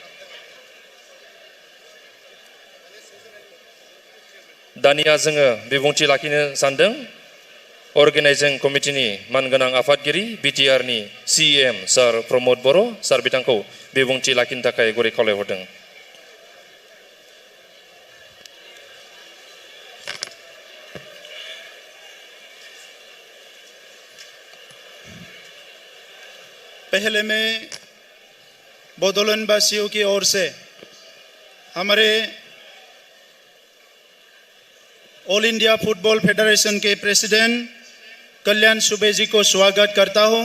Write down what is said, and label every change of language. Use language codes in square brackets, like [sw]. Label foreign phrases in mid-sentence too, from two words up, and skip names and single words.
[brx] दानिया जोङो बिबुंथि लाखिनो सानदों [en] organizing committee [brx] मानगोनां आफादगिरि बिटिआरनि CEM सार प्रमोद बर' सार बिथांखौ बिबुंथि लाखिनो थाखाय गुरै खावलायहरदों. [hi] पहले मैं बोडोलैंड वासियों की ओर से हमारे ऑल इंडिया फुटबॉल फेडरेशन के प्रेसिडेंट कल्याण सुबे जी को स्वागत करता हूं.